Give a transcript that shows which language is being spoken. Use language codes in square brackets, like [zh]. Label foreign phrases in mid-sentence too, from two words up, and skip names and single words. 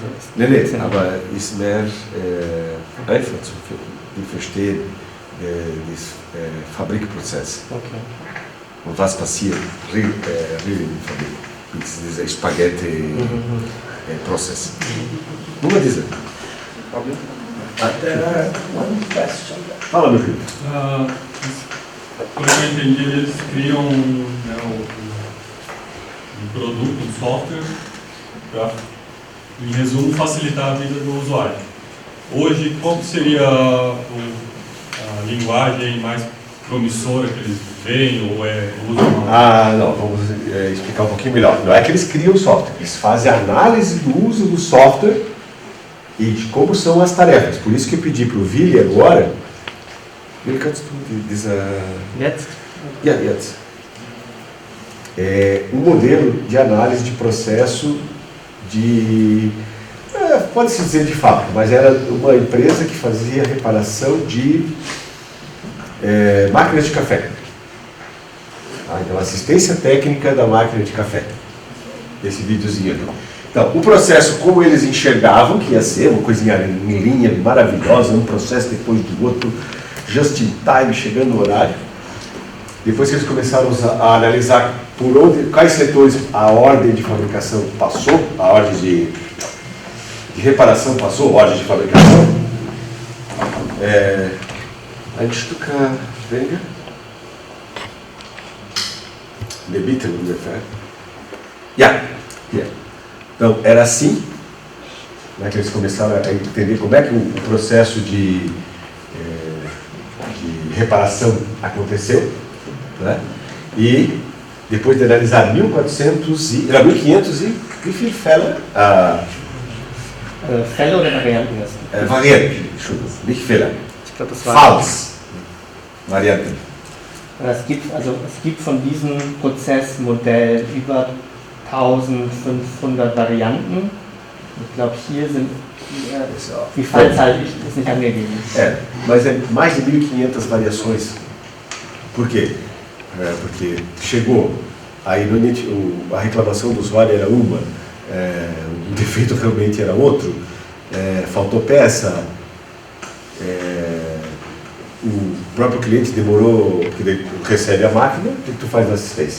[de] Nein, aber ist mehr einfach die verstehen den Fabrikprozess. Okay. Und was passiert in der Fabrik mit diesem Spaghetti-Prozess. Nur diese. Problem? [en] There are one question. [pt] Fala, meu filho. Pelo que eu entendi, eles criam, né, um produto, um software, para, em resumo, facilitar a vida do usuário. Hoje, qual seria a linguagem mais promissora que eles veem ou usam? Não, vamos explicar um pouquinho melhor. Não é que eles criam software, eles fazem análise do uso do software e de como são as tarefas. Por isso que eu pedi para o Willi agora. [de] Willi, kannst du diese... Jetzt? Ja, jetzt. [pt] Um modelo de análise de processo de... pode-se dizer de fábrica, mas era uma empresa que fazia reparação de máquinas de café. Então, assistência técnica da máquina de café. Esse videozinho aqui. Então, o processo, como eles enxergavam que ia ser, uma coisinha em linha maravilhosa, um processo depois do outro, [en] just in time, [pt] chegando no horário. Depois que eles começaram a analisar por onde, quais setores a ordem de fabricação passou, a ordem de reparação passou, a ordem de fabricação. [de] Ein Stück weniger. Debita ungefähr. Yeah. [pt] Então, era assim, né, que eles começaram a entender como é que o processo de reparação aconteceu, né? E depois de analisar 1500 e [de] wie viel Fälle? Fälle oder Varianten? Varianten, Entschuldigung, nicht Fälle. Ich glaube, das war... Falls. Varianten. Es gibt von diesem Prozessmodell über 1500 Varianten. Ich glaube, hier sind die Fallzahl ist nicht angegeben. [pt] Mas é mais de 1500 variações. Por quê? Porque chegou, aí a reclamação do usuário era uma, o defeito realmente era outro, faltou peça, o próprio cliente demorou, porque recebe a máquina, o que tu faz na assistência?